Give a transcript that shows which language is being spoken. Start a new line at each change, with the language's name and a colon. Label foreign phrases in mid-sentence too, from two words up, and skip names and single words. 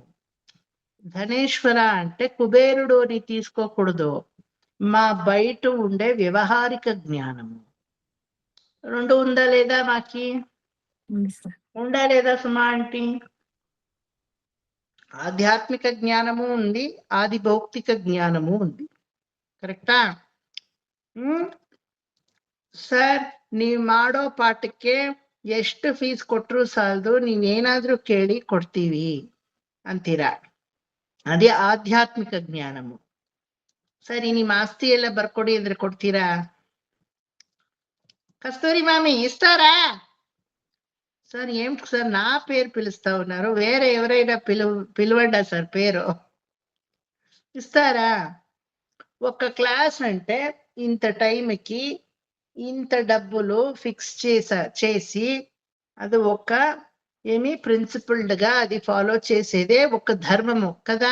Telugu: ధనేశ్వర అంటే కుబేరుడు అని తీసుకోకూడదు. మా బయట ఉండే వ్యవహారిక జ్ఞానము. రెండు ఉందా లేదా మాకి? ఉందా లేదా సుమా ఆంటీ? ఆధ్యాత్మిక జ్ఞానము ఉంది, ఆది భౌతిక జ్ఞానము ఉంది.
Kannada: ಕರೆಕ್ಟಾ? ಸರ್, ನೀವ್ ಮಾಡೋ ಪಾಠಕ್ಕೆ ಎಷ್ಟು ಫೀಸ್ ಕೊಟ್ರು ಸಾಲದು, ನೀವೇನಾದ್ರೂ ಕೇಳಿ ಕೊಡ್ತೀವಿ ಅಂತೀರಾ. ಅದೇ ಆಧ್ಯಾತ್ಮಿಕ ಜ್ಞಾನము. ಸರಿ, ನಿಮ್ ಆಸ್ತಿ ಎಲ್ಲ ಬರ್ಕೊಡಿ ಅಂದ್ರೆ ಕೊಡ್ತೀರಾ?
Telugu: కస్తూరి మామి ఇస్తారా? సార్ ఏం సార్ నా పేరు పిలుస్తా ఉన్నారు, వేరే ఎవరైనా పిలవండా సార్ పేరు. ఇస్తారా? ఒక క్లాస్ అంటే ఇంత టైంకి ఇంత డబ్బులు ఫిక్స్ చేసి అది ఒక ఏమి ప్రిన్సిపల్డ్ గా అది ఫాలో చేసేదే ఒక ధర్మము కదా.